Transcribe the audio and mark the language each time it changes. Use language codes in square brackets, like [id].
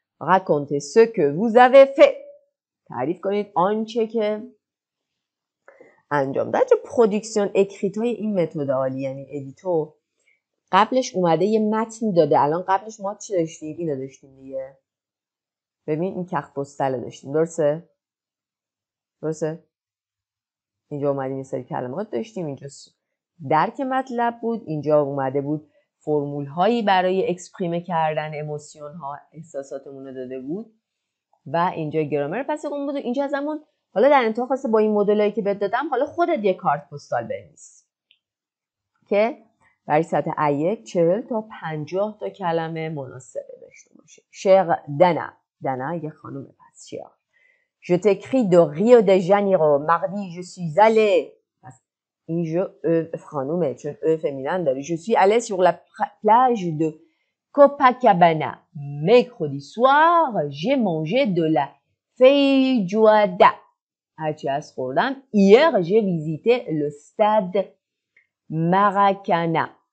[fr] Racontez ce que vous avez fait. [fa] تعریف کنید آنچه که انجام داد. پروداکسیون اکریت های این متد عالی یعنی ادیتور قبلش اومده یه متن داده. الان قبلش ما چی داشتیم؟ اینو داشتیم دیگه. ببین این کارت پستال داشتیم. درسته؟ اینجا اومدیم یه سری کلمات داشتیم. اینجا درک مطلب بود. اینجا اومده بود فرمول هایی برای اکسپریم کردن اموشن ها احساساتمون رو داده بود و اینجا گرامر پس اون بود. اینجا زمان حالا در انتها خواسته با این مدلایی که بهت دادم حالا خودت یه کارت پستال بنویس که برای سطح A1 40 تا 50 تا کلمه مناسبه داشته باشه. شعر دنا یه خانم پس شعر. [fr] Je t'écris de Rio de Janeiro. Mardi, je suis allée. [fa] این جو خانومه چون فمینن داره. [fr] Je suis allée sur la plage de Copacabana. Mercredi soir, j'ai mangé de la feijoada. [fa] هرچی از خوردم. [fr] Hier, j'ai visité le stade Maracana.